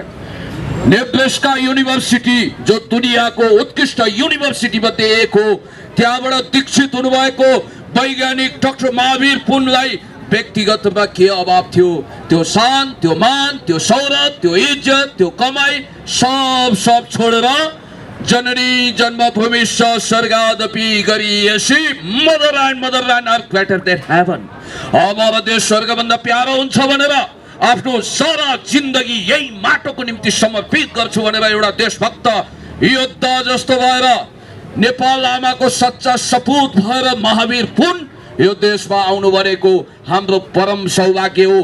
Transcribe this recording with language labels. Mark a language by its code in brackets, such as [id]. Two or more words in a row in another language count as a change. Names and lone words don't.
[ne] नेब्रास्का युनिभर्सिटी जो दुनियाँको उत्कृष्ट युनिभर्सिटी मध्ये एक हो, त्यहाँबाट दीक्षित हुनुभएको वैज्ञानिक डाक्टर महावीर पुनलाई व्यक्तिगत रूपमा के अभाव थियो? त्यो शान, त्यो मान, त्यो शौर्य, त्यो इज्जत, त्यो कमाई सब छोडेर [sa] जननी जन्मभूमि स्वर्गादपि गरीयसी [en] mother land are greater than heaven. [hi] हमारा देश [ne] स्वर्गभन्दा प्यारो हुन्छ भनेर आफ्नो सारा जिन्दगी यही माटोको निम्ति समर्पित गर्छु भनेर एउटा देशभक्त योद्धा जस्तो भएर नेपाल आमाको सच्चा सपूत भएर महावीर पुन यो देशमा आउनु भनेको हाम्रो परम सौभाग्य हो।